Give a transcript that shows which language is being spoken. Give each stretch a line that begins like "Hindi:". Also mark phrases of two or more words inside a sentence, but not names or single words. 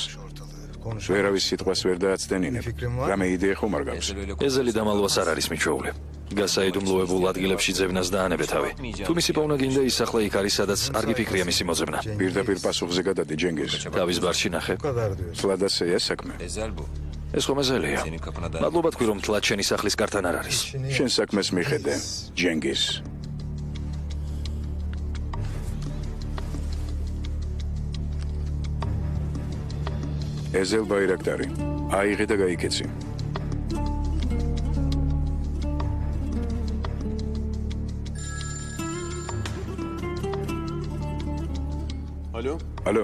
Georgian: ვერავის სიტყვას ვერ დააცდენინებ. რამე იდეა ხომ არ გაქვს? ეზელი დამალვას არ არის მიჩვეული. გასაიდუმლოებულ ადგილებში ძებნას დაანებე თავი. თუ მისი პოვნა გინდა ის ახლა იქ არის, სადაც არ გიფიქრია მისი მოძებნა. პირდაპირ პასუხზე გადადი ჯენგიზ. თავის ბარში ნახე. ფლადასეა საქმე.
Turkish: Ezel bu.
Georgian: ეს ხომ ეზელია.
Turkish: Senin kapına da...
Georgian: მადლობა თქვი რომ თლად შენი სახლის კართან არ არის. შენ საქმეს მიხედე, ჯენგიზ. ეზელ ბაირაქტარი. აიღე და გაიქეცი. ალო.